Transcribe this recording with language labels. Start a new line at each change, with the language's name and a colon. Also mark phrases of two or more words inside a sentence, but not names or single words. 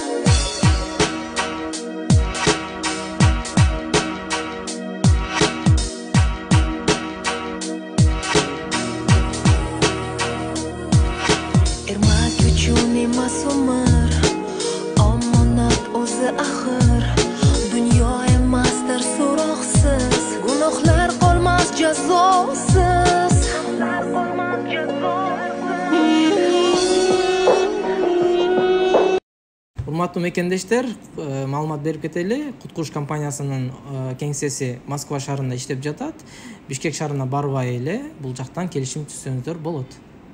Uzbek: Ermak uchun emas umr, omonat o'zi axir. Dunyo emasdir so'roqsiz, gunohlar qolmas jazosiz.
Kyrgyz: Урматтуу мекендештер, маалымат берип кетели. Куткуруш компаниясынын кеңсеси Москва шаарында иштеп жатат. Бишкек шаарына барбай эле бул жактан келишим түзсөңүздөр болот.